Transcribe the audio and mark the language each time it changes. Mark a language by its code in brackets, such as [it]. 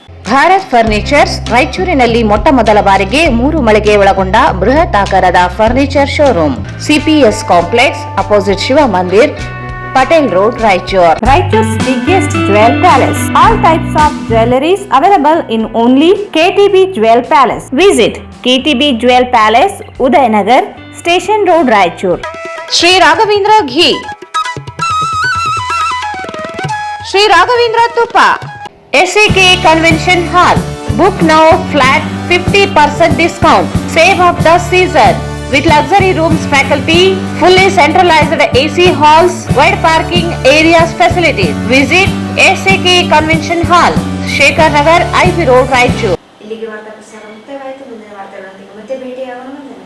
[kn] Bharat furnitures ರಾಯಚೂರಿನಲ್ಲಿ ಮೊಟ್ಟ ಮೊದಲ ಬಾರಿಗೆ 3 ಮಳಿಗೆ ಒಳಗೊಂಡ ಬೃಹತ್ ಆಕಾರದ furniture showroom, CPS complex opposite Shiva Mandir, Patel Road, Raichur. [en] Raichur's biggest jewel palace. All types of jewelries available in only KTB Jewel Palace. Visit KTB Jewel Palace, Udayanagar, Station Road, Raichur. Sri Raghavendra Ghee, Sri Raghavendra Tuppa, SAK Convention Hall. Book now, flat 50% discount. Save of the season. With luxury rooms, faculty, fully centralized AC halls, wide parking areas facilities. Visit SAK Convention Hall, Shekhar Nagar, IB Road, Raichur. [kn] ಇಲ್ಲಿಗೆ ವಾರ್ತಾ ಪ್ರಸಾರ ಮುಕ್ತಾಯವಾಯಿತು. ಮುಂದಿನ ವಾರ್ತೆಗಳೊಂದಿಗೆ ಮತ್ತೆ ಭೇಟಿಯಾಗೋಣ.